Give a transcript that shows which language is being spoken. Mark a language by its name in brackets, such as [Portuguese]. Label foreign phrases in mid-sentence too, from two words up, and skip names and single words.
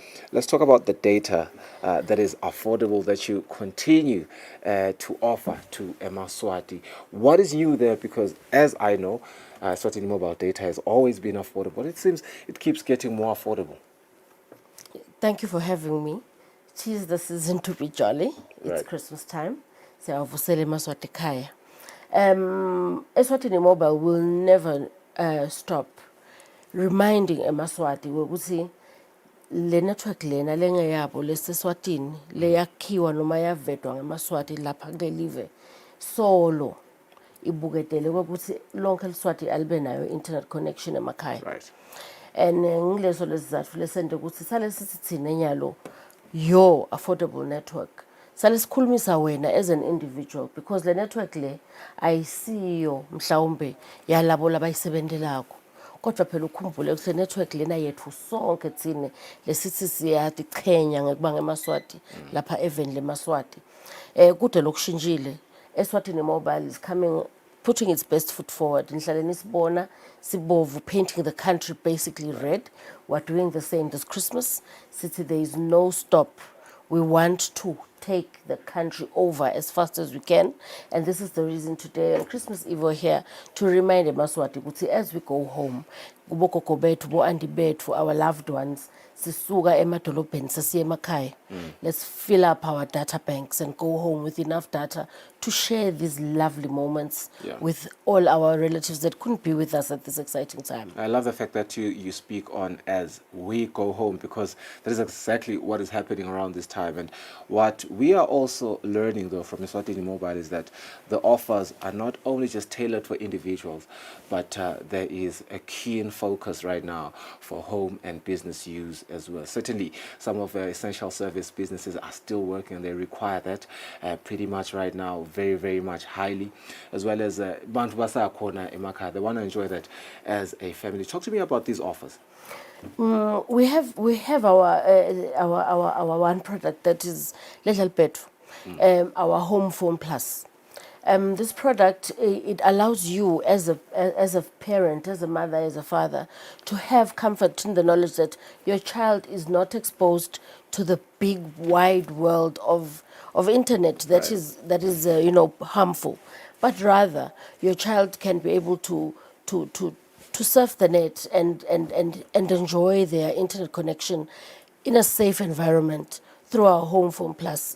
[English] Let's talk about the data that is affordable that you continue to offer to Eswatini. What is new there? Because as I know, Eswatini Mobile data has always been affordable. It seems it keeps getting more affordable. Thank you for having me. Tis the season to be jolly. It's Right. Christmas time. [Swati] Siyavusela eMaswati ekhaya. Eswatini Mobile [English] will never stop reminding [Swati] eMaswati ukuthi le network lena lengeyabo leseswatini leyakhiwa noma yavedwa ngeMaswati lapha kule live solo ibuketele ukuthi lonke eliswati alibe nayo [English] internet connection [Swati] emakhaya. [English] Right. [Swati] And ngileso lesizathu lesente ukuthi sale sithi thina enyalo [English] your affordable network [Swati] sale sikhulumisa wena [English] as an individual [Swati] because le network le ayisiyo mhlawumbe yalabo labayisebendelako kodwa phela ukhumbule ukuthi le network lena yethu sonke thine lesithi siyadichenya ngekuba ngemaswati lapha even le maswati kude lokushintshile [English] Eswatini Mobile is putting its best foot forward. [Swati] Ngihlale nisibona sibovu [English] painting the country basically red. We're doing the same this Christmas. City there is no stop. We want to take the country over as fast as we can, and this is the reason today on Christmas Eve we're here to remind Emaswati ukuthi as we go home, [Swati] kubogogo bethu, bo andi bethu, [English] our loved ones, [Swati] sisuka emadolobheni sasiye emakhaya. [English] Let's fill up our data banks and go home with enough data to share these lovely moments with all our relatives that couldn't be with us at this exciting time. I love the fact that you speak on as we go home, because that is exactly what is happening around this time. And what we are also learning though from Eswatini Mobile is that the offers are not only just tailored for individuals, but there is a keen focus right now for home and business use as well. Certainly some of the essential service businesses are still working and they require that pretty much right now, very, very much highly, as well as [Swati] bantu basakhona emakhaya. [English] They want to enjoy that as a family. Talk to me about these offers. We have our one product that is Little Pet, our Home Phone Plus. This product, it allows you as a parent, as a mother, as a father, to have comfort in the knowledge that your child is not exposed to the big wide world of internet that is harmful, but rather your child can be able to surf the net and enjoy their internet connection in a safe environment through our Home Phone Plus.